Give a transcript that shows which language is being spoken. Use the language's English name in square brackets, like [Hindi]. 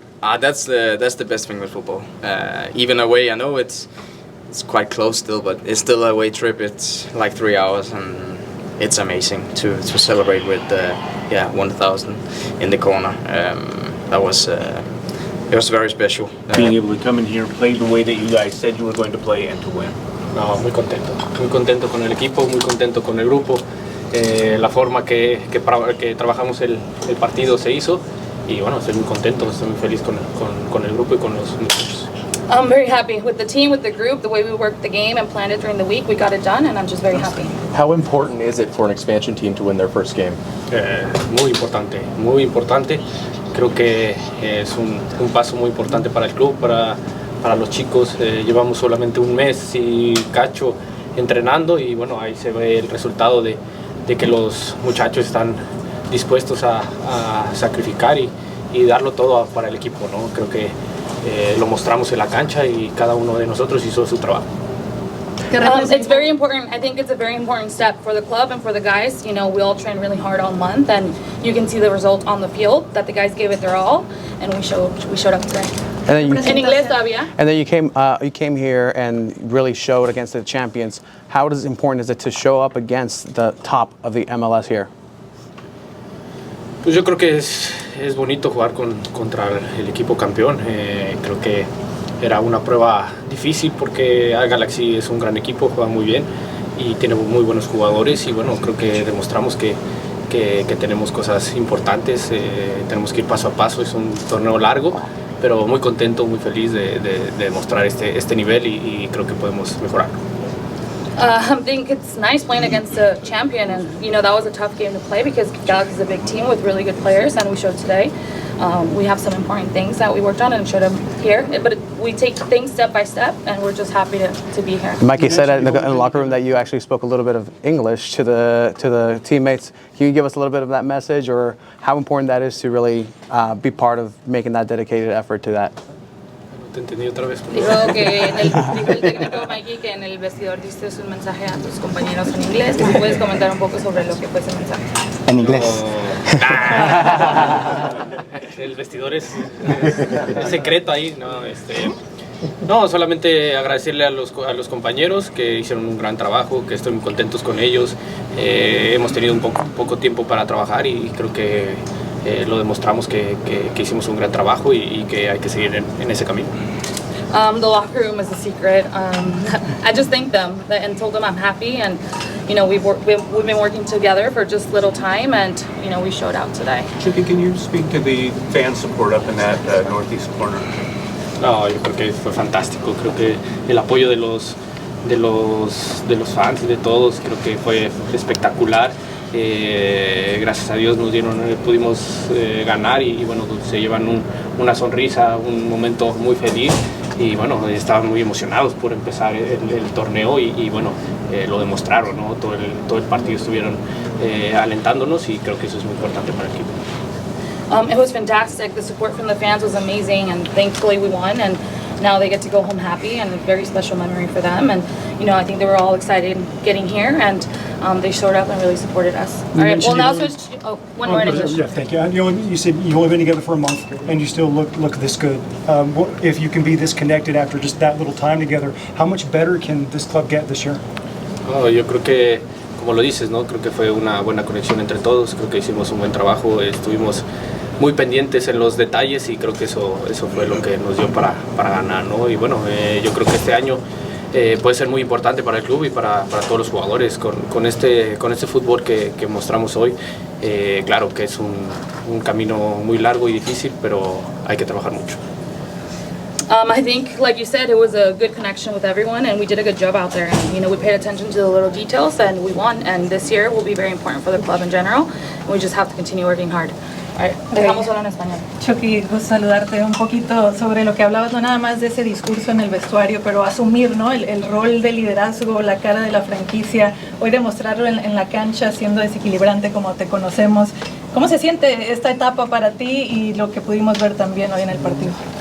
[English] That's the best thing with football. Even away, I know it's quite close still, but it's still a away trip. It's like 3 hours, and it's amazing to celebrate with 1,000 in the corner. It was very special. Being able to come in here, play the way that you guys said you were going to play, and to win. [Spanish] No, muy contento con el equipo, muy contento con el grupo. La forma que trabajamos el partido se hizo, y bueno, estoy muy contento, estoy muy feliz con el grupo y con los muchachos. [English] I'm very happy with the team, with the group, the way we worked the game and planned it during the week. We got it done, and I'm just very happy. How important is it for an expansion team to win their first game? [Spanish] Muy importante, muy importante. Creo que es un paso muy importante para el club, para los chicos. Llevamos solamente un mes y cacho entrenando, y bueno, ahí se ve el resultado de que los muchachos están dispuestos a sacrificar y darlo todo para el equipo, ¿no? Creo que lo mostramos en la cancha y cada uno de nosotros hizo su trabajo. [English] It's very important. I think it's a very important step for the club and for the guys. You know, we all trained really hard all month, and you can see the result on the field that the guys gave it their all, and we showed up today. And then you [Spanish] En inglés todavía. [English] And then you came here and really showed against the champions. How important is it to show up against the top of the MLS here? [Spanish] Pues yo creo que es bonito jugar contra el equipo campeón. Creo que era una prueba difícil porque Galaxy es un gran equipo, juega muy bien y tiene muy buenos jugadores, y bueno, creo que demostramos que tenemos cosas importantes. Tenemos que ir paso a paso, es un torneo largo, pero muy contento, muy feliz de demostrar este nivel, y creo que podemos mejorarlo. [English] I think it's nice playing against a champion, and you know that was a tough game to play because Galaxy is a big team with really good players, and we showed today. We have some important things that we worked on and showed them here, but we take things step by step, and we're just happy to be here. Mikey said in the locker room that you actually spoke a little bit of English to the teammates. Can you give us a little bit of that message, or how important that is to really be part of making that dedicated effort to that? [Spanish] Te entendí otra vez. Dijo el técnico Mikey que en el vestidor diste un mensaje a tus compañeros en inglés. ¿Tú puedes comentar un poco sobre lo que fue ese mensaje? En inglés. El vestidor es secreto ahí, ¿no? No, solamente agradecerle a los compañeros que hicieron un gran trabajo, que estoy muy contentos con ellos. Hemos tenido un poco tiempo para trabajar, y creo que lo demostramos que hicimos un gran trabajo y que hay que seguir en ese camino. [English] The locker room is a secret. I just thanked them and told them I'm happy, and you know we've been working together for just little time, and you know we showed out today. Chucky, can you speak to the fan support up in that northeast corner? [Spanish] No, yo creo que fue fantástico. Creo que el apoyo de los fans y de todos, creo que fue espectacular. Gracias a Dios pudimos ganar, y bueno, se llevan una sonrisa, un momento muy feliz, y bueno, estaban muy emocionados por empezar el torneo, y bueno, lo demostraron, ¿no? Todo el partido estuvieron alentándonos, y creo que eso es muy importante para el equipo. [English] It was fantastic. The support from the fans was amazing, and thankfully we won, and now they get to go home happy, and a very special memory for them. And you know, I think they were all excited getting here, and they showed up and really supported us. All right, well now switch to, one more in English. Yeah, thank you. You said you've only been together for a month, and you still look this good. If you can be this connected after just that little time together, how much better can this club get this year? [Spanish] Yo creo que, como lo dices, ¿no? Creo que fue una buena conexión entre todos. Creo que hicimos un buen trabajo. Estuvimos muy pendientes en los detalles, y creo que eso fue lo que nos dio para ganar, ¿no? Y bueno, yo creo que este año puede ser muy importante para el club y para todos los jugadores con este fútbol que mostramos hoy. Claro que es un camino muy largo y difícil, pero hay que trabajar mucho. [English] I think, like you said, it was a good connection with everyone, and we did a good job out there. And, you know, we paid attention to the little details, and we won. And this year will be very important for the club in general. And we just have to continue working hard. [Spanish] Dejamos solo en español. Chucky, gusto saludarte un poquito sobre lo que hablabas, no nada más de ese discurso en el vestuario, pero asumir, ¿no? el rol de liderazgo, la cara de la franquicia, hoy demostrarlo en la cancha siendo desequilibrante como te conocemos. ¿Cómo se siente esta etapa para ti y lo que pudimos ver también hoy en el partido?